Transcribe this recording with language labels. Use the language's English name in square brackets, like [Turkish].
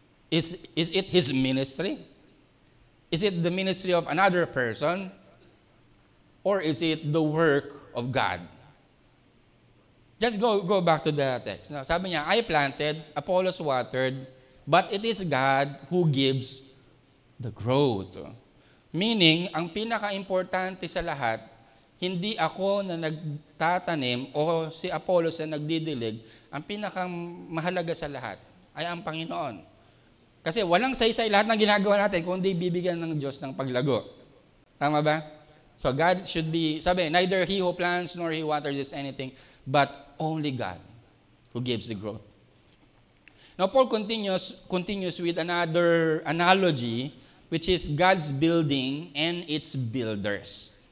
[English] Is it his ministry? Is it the ministry of another person? Or is it the work of God? Just go back to the text. Now, [Filipino] sabi niya, [English] I planted, Apollos watered, but it is God who gives the growth. [Filipino] Meaning, ang pinaka-importante sa lahat, hindi ako na nagtatanim o si Apollos na nagdidilig, ang pinaka-mahalaga sa lahat ay ang Panginoon. Kasi walang saysay lahat ng ginagawa natin kundi bibigyan ng Diyos ng paglago. Tama ba? [English] So God should be, sabi, neither he who plants nor he who waters is anything, but only God who gives the growth. Now Paul continues with another analogy, which is God's building and its builders.